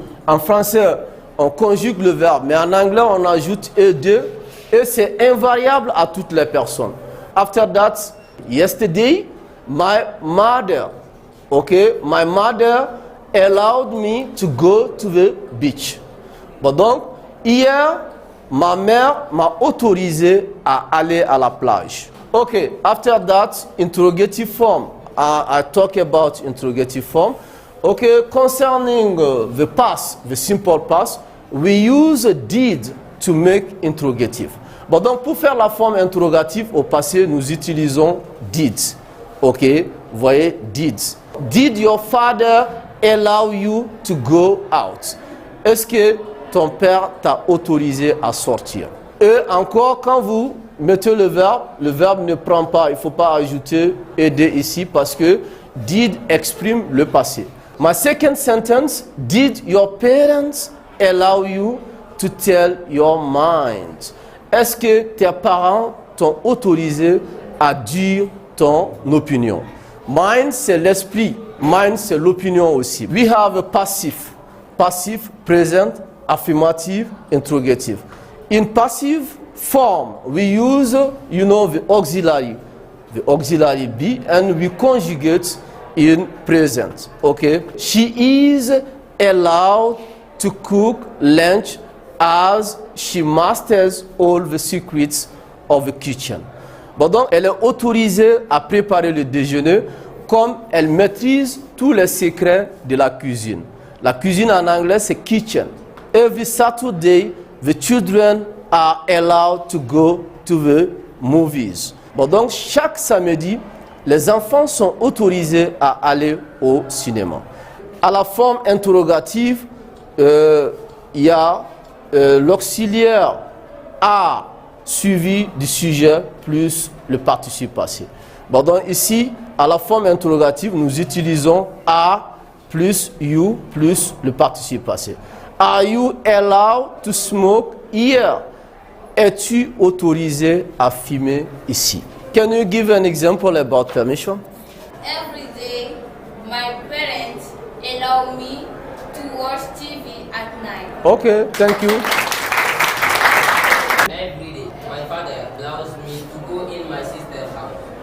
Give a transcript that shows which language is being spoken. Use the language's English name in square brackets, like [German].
[French] En français, on conjugue le verbe, mais en anglais, on ajoute E2 et c'est invariable à toutes les personnes. [English] After that, yesterday, my mother, my mother allowed me to go to the beach. [French] Bon, donc, hier, ma mère m'a autorisé à aller à la plage. [English] Okay, after that, interrogative form. I talk about interrogative form. Okay, concerning the past, the simple past, we use did to make interrogative. [French] Bon, donc pour faire la forme interrogative au passé, nous utilisons did. Ok, vous voyez, did. [English] Did your father allow you to go out? [French] Est-ce que ton père t'a autorisé à sortir? Et encore, quand vous mettez le verbe ne prend pas, il ne faut pas ajouter ed ici parce que did exprime le passé. [English] My second sentence, did your parents allow you to tell your mind? [French] Est-ce que tes parents t'ont autorisé à dire ton opinion. Mind, c'est l'esprit. Mind, c'est l'opinion aussi. [English] We have a passive. Passive, present, affirmative, interrogative. In passive form, we use, the auxiliary be, and we conjugate in present. Okay? She is allowed to cook lunch as she masters all the secrets of the kitchen. [French] Bon, donc, elle est autorisée à préparer le déjeuner comme elle maîtrise tous les secrets de la cuisine. La cuisine en anglais, c'est kitchen. [English] Every Saturday, the children are allowed to go to the movies. [French] Bon, donc, chaque samedi, les enfants sont autorisés à aller au cinéma. À la forme interrogative, il y a l'auxiliaire a suivi du sujet plus le participe passé. Bon, donc ici, à la forme interrogative, nous utilisons a plus you plus le participe passé. [English] Are you allowed to smoke here? [French] Es-tu autorisé à fumer ici? [English] Can you give an example about permission? Every day, my parents allow me to watch TV at night. Okay, thank you. Every day, my father allows me to go in my sister's house.